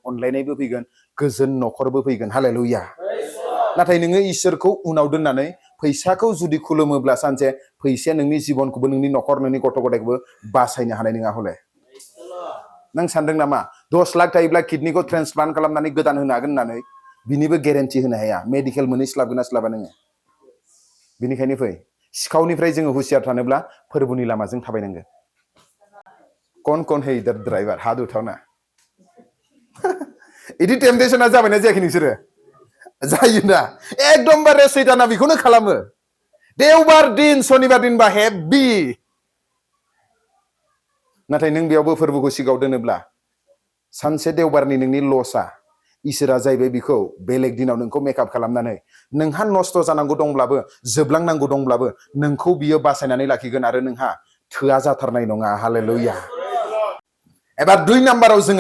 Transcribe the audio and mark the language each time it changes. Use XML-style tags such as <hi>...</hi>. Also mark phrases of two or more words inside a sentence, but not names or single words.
<brx>अनलायनायबो फैगोन गोजोन न'खरबो फैगोन हालेलुया नाथाय नोङो इसोरखौ उनाव दोननानै फैसाखौ जुदि खुलुमोब्ला सानसे फैसाया नोंनि जिबनखौबो नोंनि न'खर नोंनि गथ' गथायखौबो बासायनो हानाय नङा हले नों सानदों नामा 10 लाख थायोब्ला किडनिखौ ट्रान्सप्लान्ट खालामनानै गोदान होनो हागोन होननानै बिनिबो ग्यारेन्टि होनो हाया मेडिकेल मोनहैस्लाबगोन ना स्लाबा नोङो बिनिखायनो फै सिखावनिफ्राय जोङो हुसियार थानोब्ला फोरबोनि लामाजों थाबायनांगोन</brx> <hi>कौन है इधर ड्राइवर हाथ उठाओ</hi> <brx>इदि टेम्पटेशना जाबायना जायाखै नोंसोरो जायो ना एकदमबारे सैताना बेखौनो खालामो देवबार दिन सनिबार दिनबा हेभि नाथाय नों बेयावबो फोरबोखौ सिगाङाव दोनोब्ला सानसे देवबारनि नोंनि लसआ इसोरा जाहैबाय बेखौ बेलेग दिनाव नोंखौ मेकआप खालामनानै नोंहा नस्थ' जानांगौ दंब्लाबो जोबलांनांगौ दंब्लाबो नोंखौ बियो बासायनानै लाखिगोन आरो नोंहा थोआ जाथारनाय नङा हालेलुया एबार 2 नाम्बाराव जोङो</brx>